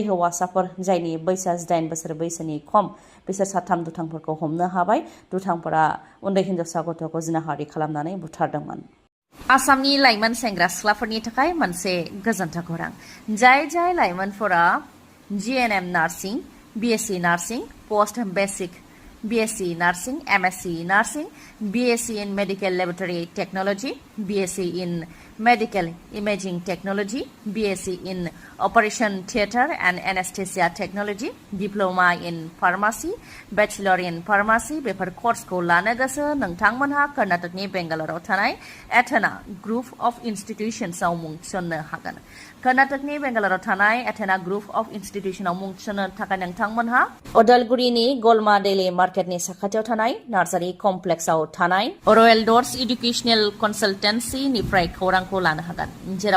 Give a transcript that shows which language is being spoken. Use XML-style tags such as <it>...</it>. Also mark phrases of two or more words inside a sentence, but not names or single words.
<brx>हौवासाफोर जायनि बैसोआ 18 बोसोर बैसोनि खम बिसोर 3 दुथांफोरखौ हमनो हाबाय दुथांफोरा उन्दै हिनजावसा गथ'खौ जिनाहारि खालामनानै बुथारदोंमन आसामनि लाइमोन सेंग्रा सिख्लाफोरनि थाखाय मोनसे गोजोनथाव खौरां जाय लाइमोनफोरा</brx> <en>GNM nursing BSc nursing post basic BSc Nursing, MSc Nursing, BSc in Medical Laboratory Technology, BSc in Medical Imaging Technology, BSc in Operation Theatre and Anesthesia Technology, Diploma in Pharmacy, Bachelor in Pharmacy,</en> <brx>बेफोर कर्सखौ लानो गोसो नोंथांमोनहा कर्नाटकनि बेंगालराव थानाय एथेना ग्रुप अफ इन्स्टिट्यूशन्सआव मुं थिसननो हागोन कर्नाटकनि बेंगालराव थानाय एथेना ग्रुप अफ इन्स्टिट्यूशनआव मुं थिसननो थाखाय नोंथांमोनहा अदालगुरिनि गलमा डेली मार्केटनि साखाथियाव थानाय नार्सारि कमप्लेक्सआव थानाय रयेल डर्स एडुकेशनेल कनसालटेन्सिनिफ्राय खौरांखौ लानो हागोन जेराव</brx>